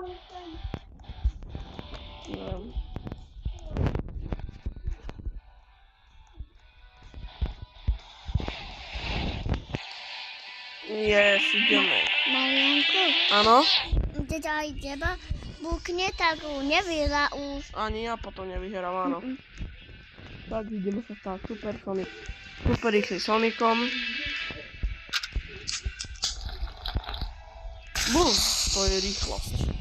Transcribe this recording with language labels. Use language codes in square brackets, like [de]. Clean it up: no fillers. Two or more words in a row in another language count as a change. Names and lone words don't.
[pl] No. Jest, idziemy. Marianko, [sk] Áno? teda aj teba bukne, tak nevyhrá už. Ani ja potom nevyhrám, áno. [pl] Tak, widzimy się tak, Super Sonic. [sk] Super X Sonicom. Bum, to je rýchlosť.